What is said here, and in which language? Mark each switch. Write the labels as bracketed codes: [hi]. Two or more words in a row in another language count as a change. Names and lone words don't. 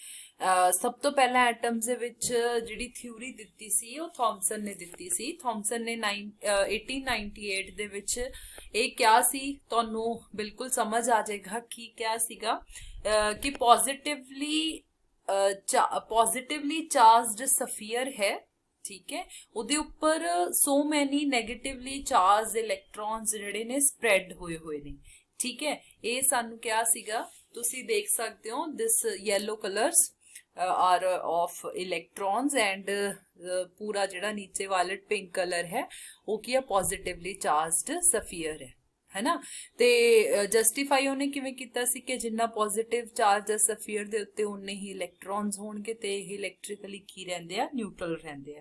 [pa] ਸਭ ਤੋਂ ਪਹਿਲਾਂ ਐਟਮਸ ਦੇ ਵਿੱਚ ਜਿਹੜੀ ਥਿਊਰੀ ਦਿੱਤੀ ਸੀ ਉਹ ਥੌਮਸਨ ਨੇ ਦਿੱਤੀ ਸੀ। ਥੌਮਸਨ ਨੇ 1898 ਦੇ ਵਿੱਚ ਇਹ ਕਿਹਾ ਸੀ, ਤੁਹਾਨੂੰ ਬਿਲਕੁਲ ਸਮਝ ਆ ਜਾਏਗਾ ਕੀ ਕਿਹਾ ਸੀਗਾ ਕਿ [en] positively charged sphere [pa] ਹੈ, [hi] ठीक है, [pa] ਉਹਦੇ ਉੱਪਰ [en] so many negatively charged electrons [pa] ਜਿਹੜੇ ਨੇ spread ਹੋਏ ਨੇ, ਠੀਕ ਹੈ। ਇਹ ਸਾਨੂੰ ਕਿਹਾ ਸੀਗਾ, ਤੁਸੀਂ ਦੇਖ ਸਕਦੇ ਹੋ [en] this yellow colors are of electrons and [pa] ਪੂਰਾ ਜਿਹੜਾ ਨੀਚੇ [en] violet pink color [pa] ਹੈ ਉਹ ਕੀ ਹੈ [en] positively charged sphere [pa] ਹੈ ਨਾ। ਤੇ ਜਸਟੀਫਾਈ ਉਹਨੇ ਕਿਵੇਂ ਕੀਤਾ ਸੀ ਕਿ ਜਿੰਨਾ [en] positive charge sphere [pa] ਦੇ ਉੱਤੇ ਉਨੇ ਹੀ ਇਲੈਕਟ੍ਰੋਨਸ ਹੋਣਗੇ ਤੇ ਇਹ ਇਲੈਕਟ੍ਰੀਕਲੀ ਕੀ ਰਹਿੰਦੇ ਆ, ਨਿਊਟਰਲ ਰਹਿੰਦੇ ਆ।